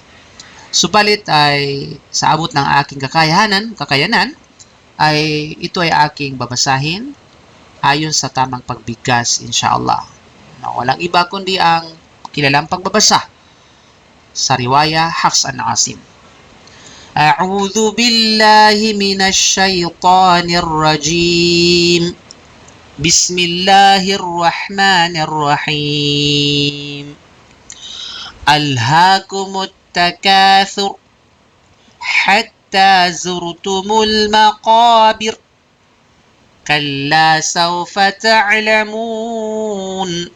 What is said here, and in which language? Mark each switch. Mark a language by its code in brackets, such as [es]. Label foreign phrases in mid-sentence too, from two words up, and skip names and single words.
[tl] Subalit ay sa abot ng aking kakayanan ay ito ay aking babasahin ayon sa tamang pagbigkas, inshallah. Na walang iba kundi ang kilalang pagbabasa sa riwaya Hafs an Asim. [ar] أعوذ بالله من الشيطان الرجيم بسم الله الرحمن الرحيم ألهاكم التكاثر حتى زرتم المقابر كلا سوف تعلمون